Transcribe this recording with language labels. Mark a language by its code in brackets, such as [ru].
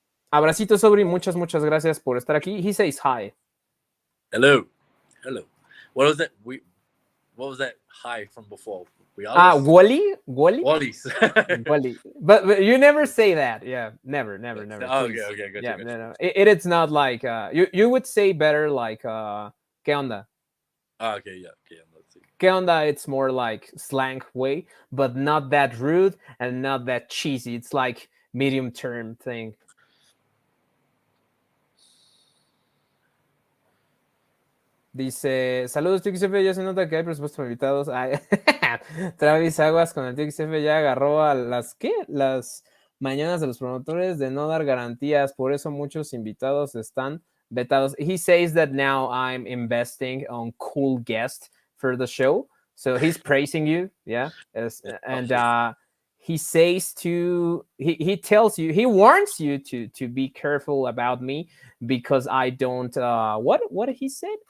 [es] Abracito, Sobri, muchas gracias por estar aquí. [en] He says hi. Hello. What was that hi from before? Wally? Wally's. Wally. But you never say that. Yeah, never. Oh, okay, good. Yeah, no. It's not like you would say better like [es] ¿qué onda? [en] Okay, yeah. Let's see. [es] ¿Qué onda? [en] It's more like slang way, but not that rude and not that cheesy. It's like medium term thing. [es] Dice, saludos tío XF, ya se nota que hay presupuesto para invitados. Ay, Travis Aguas con el tío XF ya agarró a las, ¿qué? Las mañanas de los promotores de no dar garantías, por eso muchos invitados están vetados. [en] He says that now I'm investing on cool guests for the show, so he's praising you, yeah, and he says he tells you, he warns you to be careful about me because I don't what did he say?